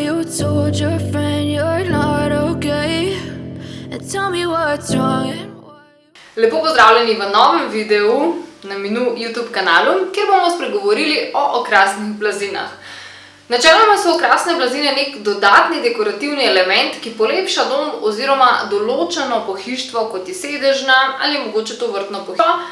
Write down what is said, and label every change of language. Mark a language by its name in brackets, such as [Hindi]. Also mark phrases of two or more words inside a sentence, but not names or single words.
[English] told your friend you're not okay and tell me what's wrong and why. [Slovenian] Lepo pozdravljeni v novem videu na Minu YouTube kanalu, kjer bomo spregovorili o okrasnih blazinah. Načeloma so okrasne blazine nek dodatni dekorativni element, ki polepša dom oziroma določeno pohištvo, kot je sedežna ali mogoče to vrtno pohištvo.